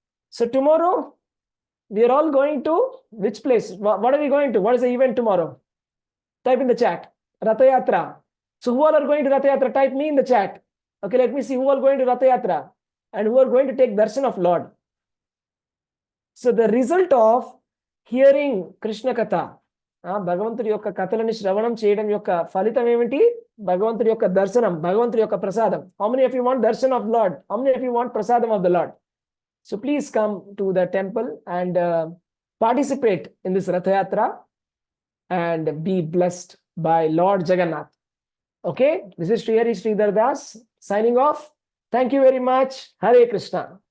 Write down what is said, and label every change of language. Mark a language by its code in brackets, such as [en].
[en] So tomorrow, we are all going to which place? What are we going to? What is the event tomorrow? Type in the chat. Ratha Yatra. So who all are going to Ratha Yatra? Type me in the chat. Okay, let me see who all going to Ratha Yatra and who are going to take darshan of Lord. So the result of hearing Krishna Katha, [te] భగవంతుడి యొక్క కథలని శ్రవణం చేయడం యొక్క ఫలితం ఏమిటి? భగవంతుడి యొక్క దర్శనం, భగవంతుడి యొక్క ప్రసాదం. [en] How many of you want darshan of Lord? How many of you want prasadam of the Lord? So please come to the temple and participate in this Ratha Yatra and be blessed by Lord Jagannath. Okay, this is Sri Hari Sridhar Das signing off. Thank you very much. Hare Krishna.